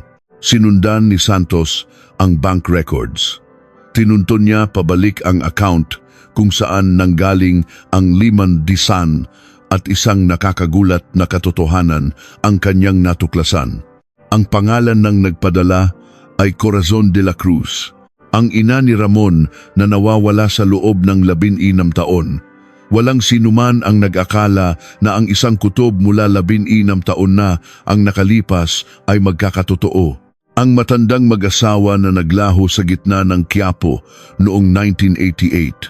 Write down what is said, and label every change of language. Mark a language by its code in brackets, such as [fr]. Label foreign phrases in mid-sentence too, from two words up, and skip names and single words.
[tl] Sinundan ni Santos ang [en] bank records. [tl] Tinunton niya pabalik ang account kung saan nanggaling ang 5,000 at isang nakakagulat na katotohanan ang kanyang natuklasan. Ang pangalan ng nagpadala ay Corazon de la Cruz. Ang ina ni Ramon na nawawala sa loob ng 16 taon. Walang sinuman ang nag-akala na ang isang kutob mula 16 taon na ang nakalipas ay magkakatotoo. Ang matandang mag-asawa na naglaho sa gitna ng Quiapo noong 1988.